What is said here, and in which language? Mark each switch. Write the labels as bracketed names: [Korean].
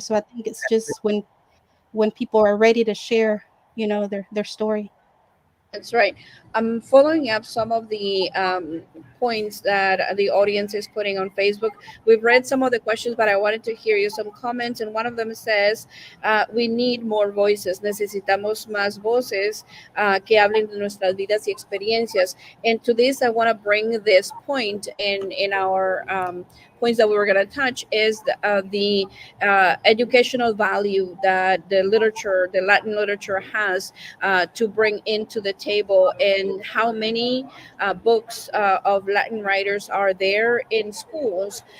[English] So I think it's just when people are ready to share, their story. That's right. I'm following up some of the points that the audience is putting on Facebook. We've read some of the questions, but I wanted to hear you some comments. And one of them says, we need more voices. [Spanish] Necesitamos más voces que hablen de nuestras vidas y experiencias. [English] And to this, I want to bring this point in our points that we were going to touch is the educational value that the Latin literature has to bring into the table, and how many books of Latin writers are there in schools.